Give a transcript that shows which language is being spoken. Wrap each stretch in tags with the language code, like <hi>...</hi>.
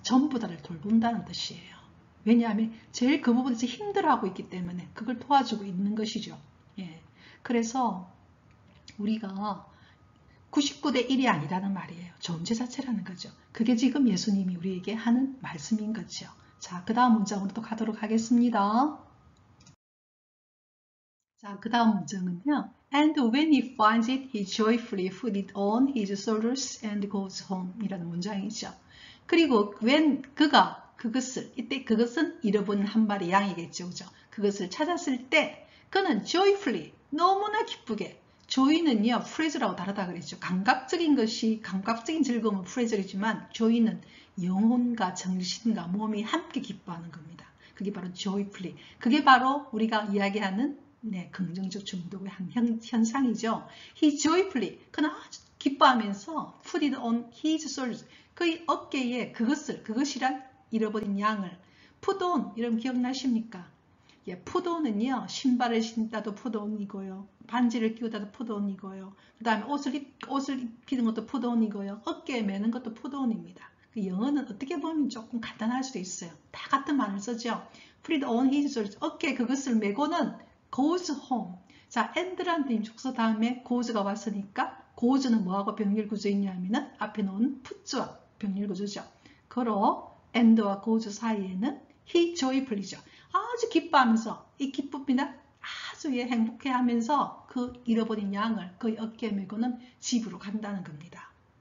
<ko>전부 다를 돌본다는 뜻이에요. 왜냐하면 제일 그 부분에서 힘들어하고 있기 때문에 그걸 도와주고 있는 것이죠. 예. 그래서 우리가 99대 1이 아니라는 말이에요. 존재 자체라는 거죠. 그게 지금 예수님이 우리에게 하는 말씀인 거죠. 자, 그 다음 문장으로 또 가도록 하겠습니다. 자, 그 다음 문장은요.</ko> <en>And when he finds it, he joyfully put it on his shoulders and goes home</en> <ko>이라는 문장이죠. 그리고 when 그가 그것을, 이때 그것은 잃어버린 한 마리 양이겠죠. 그죠? 그것을 찾았을 때 그는 joyfully, 너무나 기쁘게, joy는요, 프레즈라고 다르다 그랬죠. 감각적인 것이, 감각적인 즐거움은 프레즈이지만 joy는 영혼과 정신과 몸이 함께 기뻐하는 겁니다. 그게 바로 joyfully. 그게 바로 우리가 이야기하는 네, 긍정적 중독의 한 현상이죠.</ko> <en>He joyfully,</en> <ko>그는 아주 기뻐하면서</ko> <en>put it on his shoulders,</en> <ko>그의 어깨에 그것이란 잃어버린 양을 put on, 이런 기억나십니까? 예, put on은요, 신발을 신다도 put on이고요. 반지를 끼우다도 put on이고요. 그 다음에 옷을 입히는 것도 put on이고요. 어깨에 매는 것도 put on입니다. 그 영어는 어떻게 보면 조금 간단할 수도 있어요. 다 같은 말을 쓰죠.</ko> <en>put it on his shoulders,</en> <ko>어깨에 그것을 매고는 goes home. 자, and라는 님 축소 다음에 goes가 왔으니까 goes는 뭐하고 병렬 구조이냐면은 앞에 놓은 put와 병렬 구조죠. 그러 and와 goes 사이에는</ko> <en>he joyfully</en> <ko>죠. 아주 기뻐하면서 이 기쁨이나 아주 행복해하면서 그 잃어버린 양을 그의 어깨에 메고는 집으로 간다는 겁니다.</ko>